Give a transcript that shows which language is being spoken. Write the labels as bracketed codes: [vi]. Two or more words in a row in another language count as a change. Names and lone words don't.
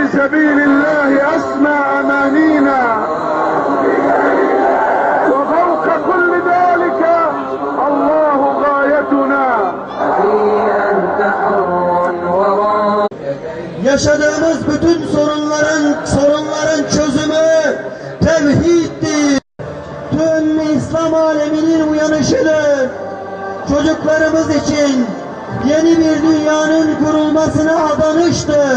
[ar] سبيل الله أسمى أمانينا، وفوق كل ذلك الله غايتنا. [tr] Yaşadığımız bütün sorunların çözümü tevhiddir. Tüm İslam aleminin uyanışıdır. Çocuklarımız için yeni bir dünyanın kurulmasına adanıştır.